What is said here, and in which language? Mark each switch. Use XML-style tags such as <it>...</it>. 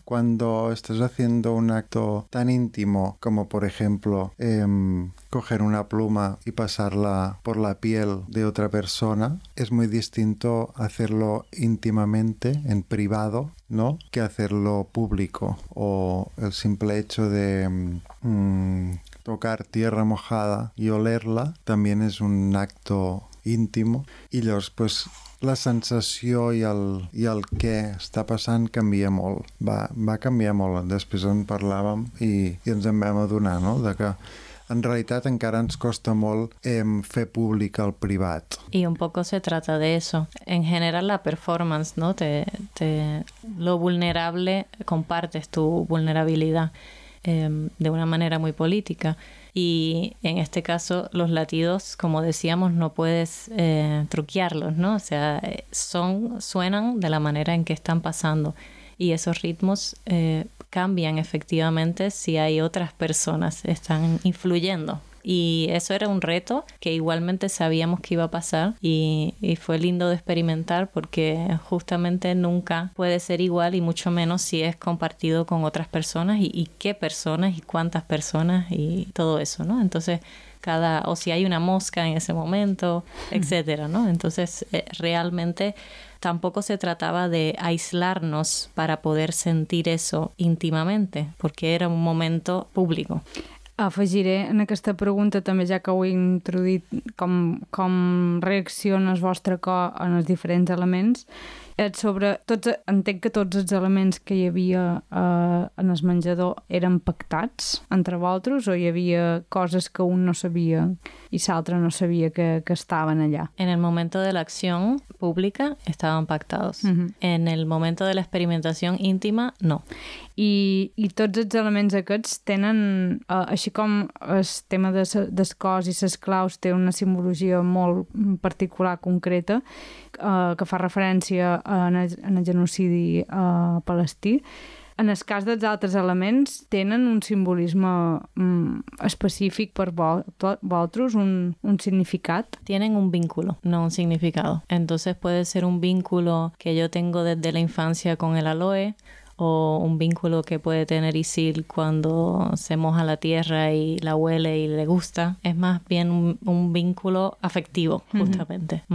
<es>Cuando estás haciendo un acto tan íntimo como, por ejemplo, coger una pluma y pasarla por la piel de otra persona, es muy distinto hacerlo íntimamente, en privado, ¿no? Que hacerlo público. O el simple hecho de tocar tierra mojada y olerla también es un acto íntimo. Y ellos, pues...</es> <ca>la sensació i el què està passant canvia molt. Va canviar molt. Després en parlàvem i ens en vam adonar, no? De que en realitat encara ens costa molt fer públic el privat.</ca> <es>Y un poco se trata de eso. En general la performance, ¿no? Te lo vulnerable, compartes tu vulnerabilidad de una manera muy política. Y en este caso, los latidos, como decíamos, no puedes truquearlos, ¿no? O sea, suenan de la manera en que están pasando. Y esos ritmos cambian efectivamente si hay otras personas que están influyendo. Y eso era un reto que igualmente sabíamos que iba a pasar. Y fue lindo de experimentar porque justamente nunca puede ser igual, y mucho menos si es compartido con otras personas. Y qué personas y cuántas personas y todo eso, ¿no? Entonces, o si hay una mosca en ese momento, etcétera, ¿no? Entonces, realmente tampoco se trataba de aislarnos para poder sentir eso íntimamente, porque era un momento público.</es> <ca>Afegiré en aquesta pregunta també, ja que ho he introduït, com reacciona el vostre cor en els diferents elements. Entenc que tots els elements que hi havia en el menjador eren pactats entre vosaltres, o hi havia coses que un no sabia i l'altre no sabia que estaven allà? En el moment de l'acció pública estaven pactats. Uh-huh. En el moment de l'experimentació íntima, no. I tots els elements aquests tenen, així com el tema dels cors i les claus té una simbologia molt particular, concreta, que fa referència en el genocidi palestí, en el cas dels altres elements tenen un simbolisme específic per vosaltres, un significat?</ca> <es>Tienen un vínculo, no un significado. Entonces puede ser un vínculo que yo tengo desde la infancia con el aloe, o un vínculo que puede tener Isil cuando se moja la tierra y la huele y le gusta. Es más bien un vínculo afectivo, justamente, uh-huh.</es>